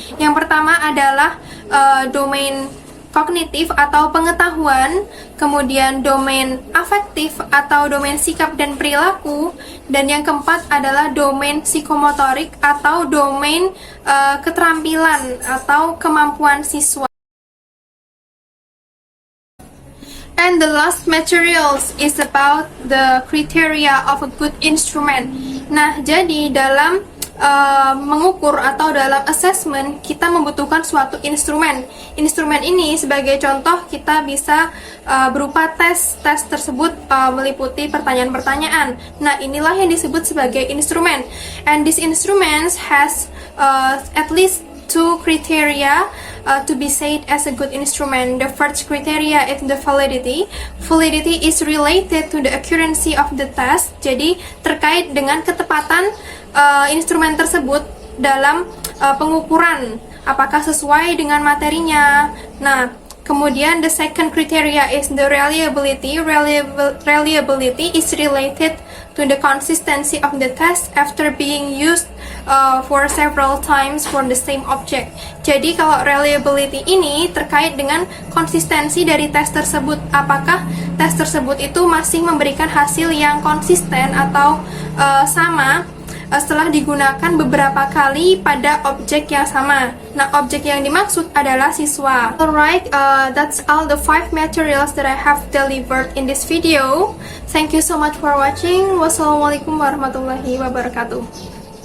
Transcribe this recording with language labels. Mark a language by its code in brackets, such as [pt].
[id] Yang pertama adalah domain kognitif atau pengetahuan, kemudian domain afektif atau domain sikap dan perilaku, dan yang keempat adalah domain psikomotorik atau domain keterampilan atau kemampuan siswa. [en] And the last materials is about the criteria of a good instrument. [id] Nah, jadi dalam mengukur atau dalam assessment kita membutuhkan suatu instrumen. Instrumen ini sebagai contoh kita bisa berupa tes tersebut meliputi pertanyaan-pertanyaan. Nah, inilah yang disebut sebagai instrumen. [en] And this instruments has at least 2 criteria to be said as a good instrument. The first criteria is the validity. Validity is related to the accuracy of the test. [id] Jadi terkait dengan ketepatan instrumen tersebut dalam pengukuran apakah sesuai dengan materinya. Nah, kemudian [en] the second criteria is the reliability. Reliability is related to the consistency of the test after being used for several times for the same object. [id] Jadi kalau reliability ini terkait dengan konsistensi dari tes tersebut, apakah tes tersebut itu masih memberikan hasil yang konsisten atau sama setelah digunakan beberapa kali pada objek yang sama. Nah, objek yang dimaksud adalah siswa. [en] Alright, that's all the 5 materials that I have delivered in this video. Thank you so much for watching. [ar] Wassalamualaikum warahmatullahi wabarakatuh.